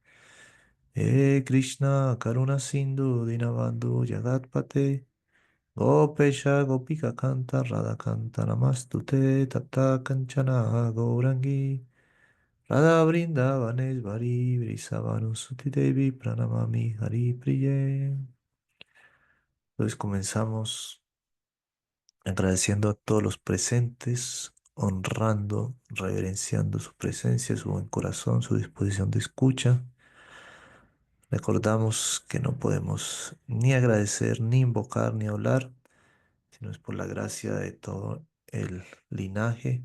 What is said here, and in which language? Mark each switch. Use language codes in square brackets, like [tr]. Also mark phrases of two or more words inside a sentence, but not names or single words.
[sa] कृष्ण करुणा सिन्धु दीनबन्धु जगत्पते गोपेश गोपिका कान्त राधा कान्त नमस्तुते तप्त काञ्चन गौराङ्गि राधा वृन्दावनेश्वरि वृषभानुसुते देवि प्रणमामि हरि प्रिये. [es] Entonces comenzamos agradeciendo a todos los presentes, honrando, reverenciando su presencia, su buen corazón, su disposición de escucha. Recordamos que no podemos ni agradecer, ni invocar, ni hablar, sino es por la gracia de todo el linaje.